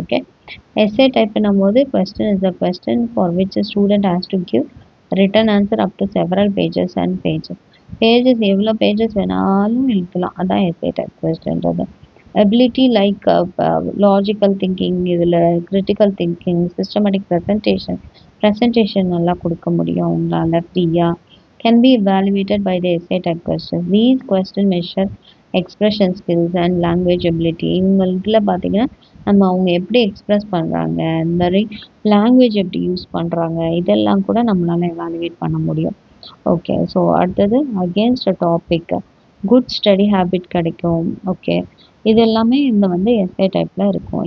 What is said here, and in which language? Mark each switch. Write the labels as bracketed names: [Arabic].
[English] okay, essay டைப்னும் போது question is the question for which student has to give written answer up to several pages and pages [Tamil] எவ்வளோ pages வேணாலும் எழுதலாம், அதான் S A type கொஸ்டின்றது. Ability like logical thinking, இதில் critical thinking, systematic presentation நல்லா கொடுக்க முடியும் அவங்களால ஃப்ரீயாக. [English] Can be evaluated by the essay type questions. These questions measure expression skills and language ability. [Tamil] இவங்களுக்குள்ள பார்த்தீங்கன்னா நம்ம அவங்க எப்படி எக்ஸ்ப்ரெஸ் பண்ணுறாங்க, இந்த மாதிரி லாங்குவேஜ் எப்படி யூஸ் பண்ணுறாங்க, இதெல்லாம் கூட நம்மளால் எவாலுவேட் பண்ண முடியும். ஓகே, ஸோ அடுத்தது against a topic good study habit கிடைக்கும். ஓகே, இது எல்லாமே இந்த வந்து எஸ்ஏ டைப்பில் இருக்கும்.